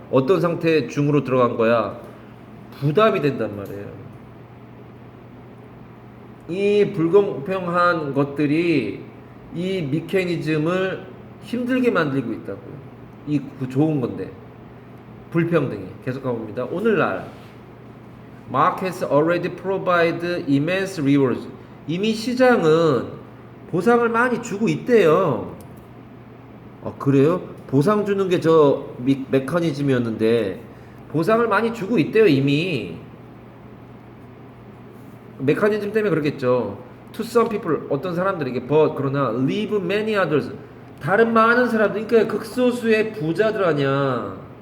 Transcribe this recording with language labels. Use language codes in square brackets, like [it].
[ko] 어떤 상태 중으로 들어간 거야? 부담이 된단 말이에요. 이 불공평한 것들이 이 메커니즘을 힘들게 만들고 있다고요. 그 좋은 건데 불평등이 계속 가봅니다. 오늘날 [en] Markets already provide immense rewards. [ko] 이미 시장은 보상을 많이 주고 있대요. 그래요? 보상 주는 게 저 메커니즘이었는데 보상을 많이 주고 있대요, 이미. 메커니즘 때문에 그렇겠죠. [en] To some people [ko] 어떤 사람들에게 그러나 [en] leave many others [ko] 다른 많은 사람들 그러니까 극소수의 부자들 아니야.